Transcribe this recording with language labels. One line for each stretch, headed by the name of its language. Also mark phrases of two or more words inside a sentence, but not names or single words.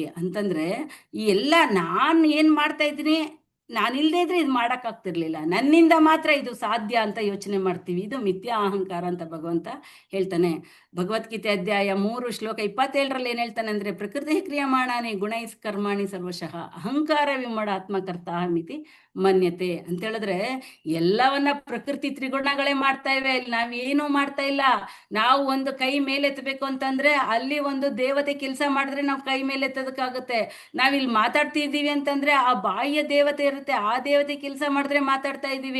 Kannada: ಅಂತಂದ್ರೆ ಈ ಎಲ್ಲ ನಾನು ಏನ್ ಮಾಡ್ತಾ ಇದ್ದೀನಿ, ನಾನಿಲ್ದೇ ಇದ್ರೆ ಇದು ಮಾಡಕ್ ಆಗ್ತಿರ್ಲಿಲ್ಲ, ನನ್ನಿಂದ ಮಾತ್ರ ಇದು ಸಾಧ್ಯ ಅಂತ ಯೋಚನೆ ಮಾಡ್ತೀವಿ. ಇದು ಮಿಥ್ಯಾ ಅಹಂಕಾರ ಅಂತ ಭಗವಂತ ಹೇಳ್ತಾನೆ. ಭಗವದ್ಗೀತೆ ಅಧ್ಯಾಯ 3 ಶ್ಲೋಕ 27ರಲ್ಲಿ ಏನ್ ಹೇಳ್ತಾನೆ ಅಂದ್ರೆ,
Sanskrit: ಪ್ರಕೃತಿ ಕ್ರಿಯಮಾಣಾನಿ ಗುಣೈಸ್ ಕರ್ಮಾಣಿ ಸರ್ವಶಃ ಅಹಂಕಾರ ವಿಮೂಢಾತ್ಮಕರ್ತ ಮಿತಿ ಮನ್ಯತೆ
Kannada: ಅಂತ ಹೇಳಿದ್ರೆ, ಎಲ್ಲವನ್ನ ಪ್ರಕೃತಿ ತ್ರಿಗುಣಗಳೇ ಮಾಡ್ತಾ ಇವೆ, ಇಲ್ಲಿ ನಾವೇನು ಮಾಡ್ತಾ ಇಲ್ಲ. ನಾವು ಒಂದು ಕೈ ಮೇಲೆತ್ತಬೇಕು ಅಂತಂದ್ರೆ ಅಲ್ಲಿ ಒಂದು ದೇವತೆ ಕೆಲಸ ಮಾಡಿದ್ರೆ ನಾವು ಕೈ ಮೇಲೆ ಎತ್ತೋದಕ್ಕಾಗುತ್ತೆ. ನಾವಿಲ್ಲಿ ಮಾತಾಡ್ತಿದ್ದೀವಿ ಅಂತಂದ್ರೆ ಆ ಬಾಹ್ಯ ದೇವತೆ ಇರುತ್ತೆ, ಆ ದೇವತೆ ಕೆಲಸ ಮಾಡಿದ್ರೆ ಮಾತಾಡ್ತಾ ಇದ್ದೀವಿ.